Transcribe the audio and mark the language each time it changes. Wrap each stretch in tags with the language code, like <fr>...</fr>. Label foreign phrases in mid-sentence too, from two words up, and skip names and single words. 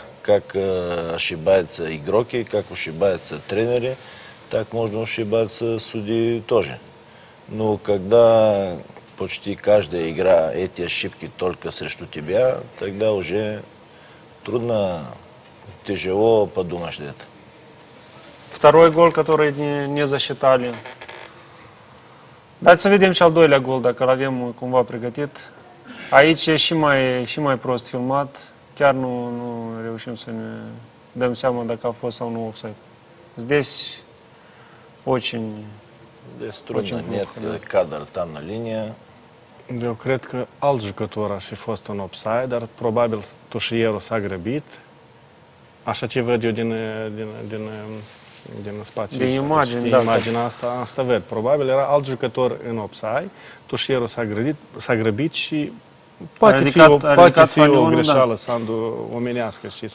<ru>Как ошибаются игроки, как ошибаются тренеры, так можно ошибаться судьи тоже. Но когда почти каждая игра эти ошибки только срещу тебя, тогда уже трудно, тяжело подумаешь это. Второй гол, который не засчитали.</ru> <ro>Dați să vedem și al doilea gol, dacă îl avem cumva pregătit. Aici e și mai prost filmat. Chiar nu reușim să ne dăm seama dacă a fost sau nu offside.</ro> <ru>Здесь очень... Здесь трудно, нет кадр там на линии.</ru> <ro>Eu cred că alt jucător ar fi fost în offside, dar probabil tușierul s-a grăbit. Așa ce văd eu din spațiul din imagine, din imaginea asta văd. Probabil era alt jucător în offside, tușierul s-a grăbit și poate fi o greșeală, Sandu, omenească, știți?</ro>